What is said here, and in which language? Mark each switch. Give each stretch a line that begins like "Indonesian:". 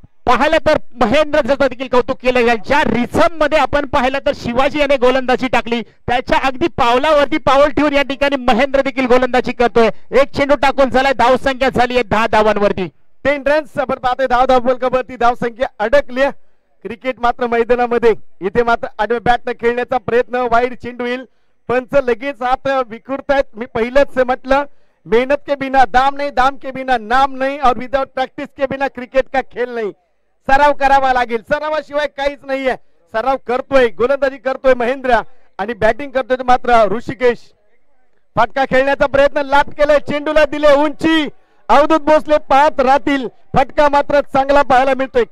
Marathi: पाहिलं तर महेंद्रचं देखील कौतुक केलं जाईल. ज्या रिझम मध्ये आपण पाहिलं तर शिवाजी याने गोलंदाजी टाकली त्याच्या अगदी पावलावरती पाऊल ठेवून या ठिकाणी महेंद्र देखील गोलंदाजी करतोय. एक चेंडू टाकून झालाय. धावसंख्या झाली आहे 10 धावांवरती 10 रन्स आपण पाहतोय. धावफलकावरती धावसंख्या अडकली. क्रिकेट मात्र मैदानामध्ये इथे मात्र आडव्या बॅटने खेळण्याचा प्रयत्न. वाईड चेंडू येईल पंच लगेच हात विखुरतायत. मी पहिलंच म्हटलं,
Hindi: मेहनत के बिना दाम नहीं, दाम के बिना नाम नहीं, और
English: without practice
Hindi: के बिना क्रिकेट का
Marathi: खेळ नाही. सराव करावा लागेल, सरावाशिवाय काहीच नाहीये. सराव करतोय, गोलंदाजी करतोय महेंद्र आणि बॅटिंग करतोय मात्र ऋषिकेश. फटका खेळण्याचा प्रयत्न, लाभ केलाय, चेंडूला दिले उंची. अवधूत भोसले पाहत राहतील. फटका मात्र चांगला पाहायला मिळतोय.